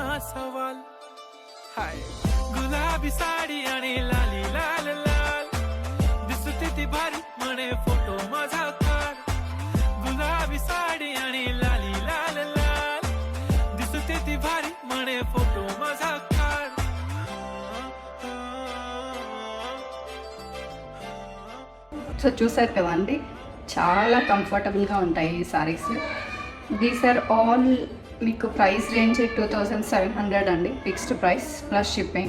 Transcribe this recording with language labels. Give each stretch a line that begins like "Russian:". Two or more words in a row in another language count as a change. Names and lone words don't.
Marathi: सवाल हाय गुलाबी साडी आणि लाली लाल लाल दिसते ती भारी म्हणे फोटो माझा गुलाबी साडी आणि लाली लाल लाल दिसते ती भारी म्हणे फोटो माझा काढ
Telugu: సో చూసారు కదండి, చాలా కంఫర్టబుల్గా ఉంటాయి ఈ సారీస్.
English: These are all మీకు price range 2700 అండి, fixed price plus shipping.